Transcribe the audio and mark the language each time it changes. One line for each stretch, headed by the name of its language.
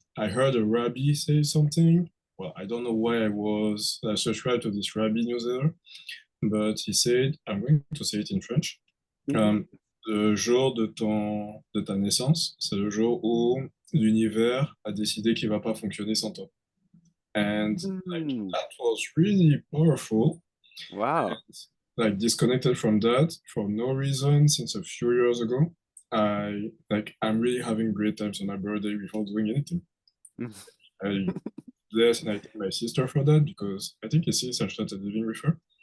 English: I heard a rabbi say something. Well, I don't know why I was subscribed to this rabbi newsletter, but he said, I'm going to say it in French.
French: Le jour de ta naissance, c'est le jour où l'univers a décidé qu'il va pas fonctionner sans toi.
English: And like that was really powerful. Wow. And, like disconnected from that for no reason since a few years ago. I'm really having great times on my birthday without doing anything. I bless and I thank my sister for that because I think it's since I started living with her.